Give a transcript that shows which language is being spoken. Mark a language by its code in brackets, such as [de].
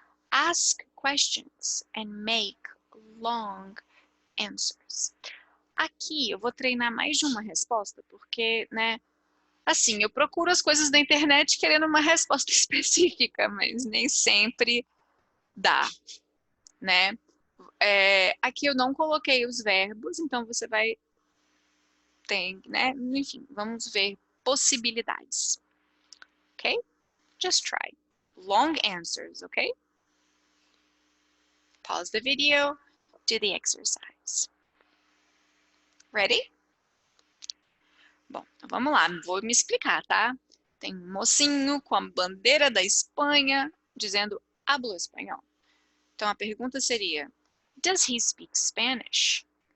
[en] Ask questions and make long answers. [pt] Aqui eu vou treinar mais de uma resposta, porque, né, assim, eu procuro as coisas da internet querendo uma resposta específica, mas nem sempre dá, né? Aqui eu não coloquei os verbos, então você vai ter, né? Enfim, vamos ver possibilidades, ok? Just try. [en] Long answers, ok? Pause the video, do the exercise. Ready? [pt] Bom, então vamos lá, vou me explicar, tá? Tem um mocinho com a bandeira da Espanha dizendo hablo espanhol. Então a pergunta seria, does he speak Spanish?